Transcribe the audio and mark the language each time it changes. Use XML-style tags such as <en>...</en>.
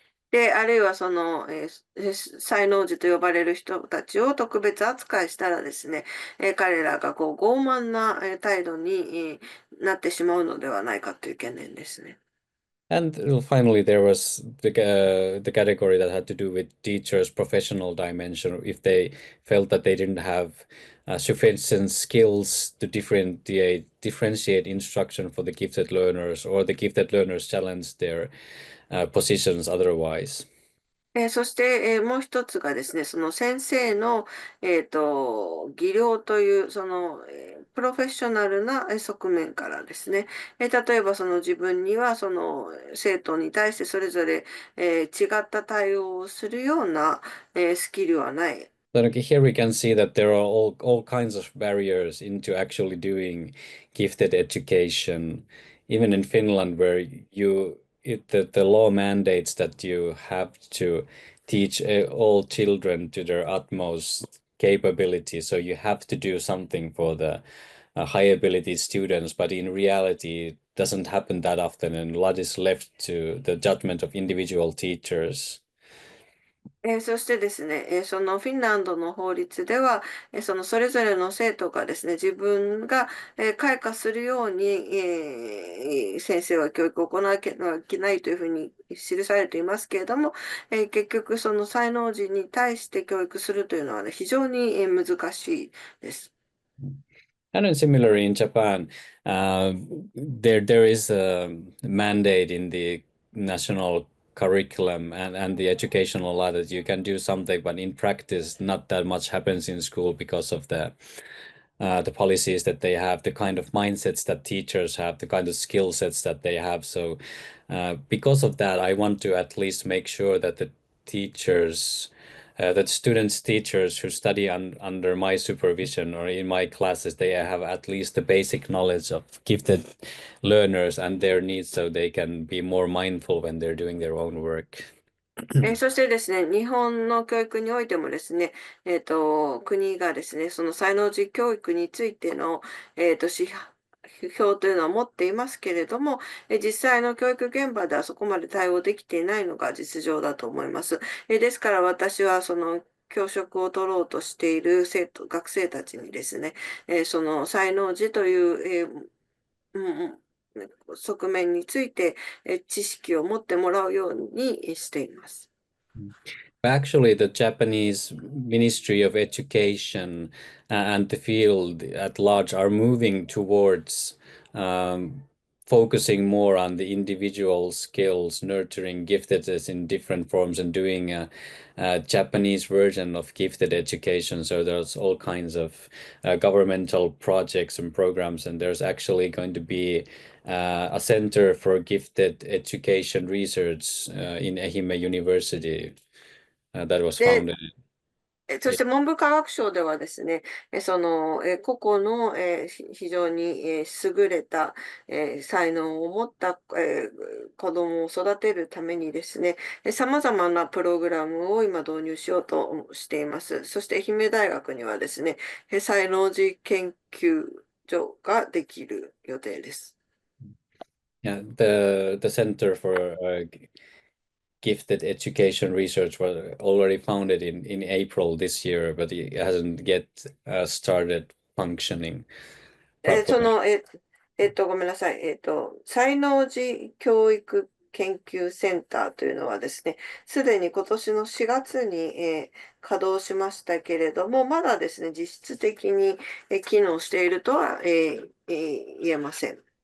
<ja>で、あるいは才能児と呼ばれる人たちを特別扱いしたらですね、彼らが傲慢な態度になってしまうのではないかという懸念ですね。</ja> <en>And finally, there was the category that had to do with teachers' professional dimension. If they felt that they didn't have sufficient skills to differentiate instruction for the gifted learners, or the gifted learners challenged their positions otherwise.</en> <ja>そして、もう一つがですね、その先生の、技量という、プロフェッショナルな側面からですね、例えばその自分にはその生徒に対してそれぞれ、違った対応をするような、スキルはない。</ja> <en>Then okay, here we can see that there are all kinds of barriers into actually doing gifted education, even in Finland, where the law mandates that you have to teach all children to their utmost capability. So you have to do something for the high ability students, but in reality, it doesn't happen that often, and a lot is left to the judgment of individual teachers.</en> <ja>そしてですね、そのフィンランドの法律では、それぞれの生徒がですね、自分が、開花するように、先生は教育を行わなきゃいけないというふうに記されていますけれども、結局その才能児に対して教育するというのはね、非常に難しいです。</ja> <en>And then similarly in Japan, there is a mandate in the national curriculum and the educational law that you can do something, but in practice, not that much happens in school because of the policies that they have, the kind of mindsets that teachers have, the kind of skill sets that they have. So, because of that, I want to at least make sure that the teachers, that students, teachers who study under my supervision or in my classes, they have at least the basic knowledge of gifted learners and their needs, so they can be more mindful when they're doing their own work.</en> <ja>そしてですね、日本の教育においてもですね、国がですね、その才能実教育についての、指標というのは持っていますけれども、実際の教育現場ではそこまで対応できていないのが実情だと思います。ですから私はその教職を取ろうとしている学生たちにですね、その才能児という、うん側面について知識を持ってもらうようにしています。</ja> <en>Actually, the Japanese Ministry of Education and the field at large are moving towards focusing more on the individual skills, nurturing giftedness in different forms, and doing a Japanese version of gifted education. So there's all kinds of governmental projects and programs, and there's actually going to be a center for gifted education research in Ehime University that was で、 founded.</en> <ja>そして文部科学省ではですね、個々の、非常に、優れた、才能を持った、子供を育てるためにですね、様々なプログラムを今導入しようとしています。そして愛媛大学にはですね、才能児研究所ができる予定です。</ja> <en>Yeah, the Center for Gifted Education Research was already founded in April this year, but it hasn't yet started functioning そ properly.</en> <ja>の、ごめんなさい。才能児教育研究センターというのはですね、すでに今年の4月に、稼働しましたけれども、まだですね、実質的に、機能しているとは、言えません。</ja>